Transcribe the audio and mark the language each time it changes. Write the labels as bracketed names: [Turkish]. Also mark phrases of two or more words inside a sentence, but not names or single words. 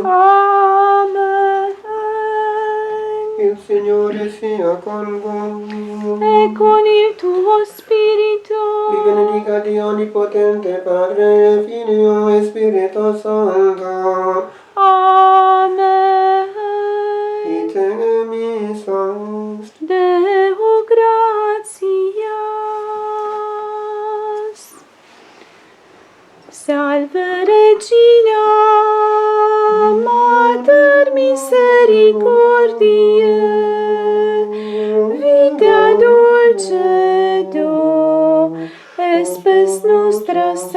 [Italian] Amen. Il Signore sia con voi. E con il tuo spirito. Vi benedica Dio Onnipotente, Padre, Figlio e Spirito Santo. Amen. [Latin] Ite misas. Deo gratias. Salve Regina, Mater misericordiae, vita dulcedo, spes nostra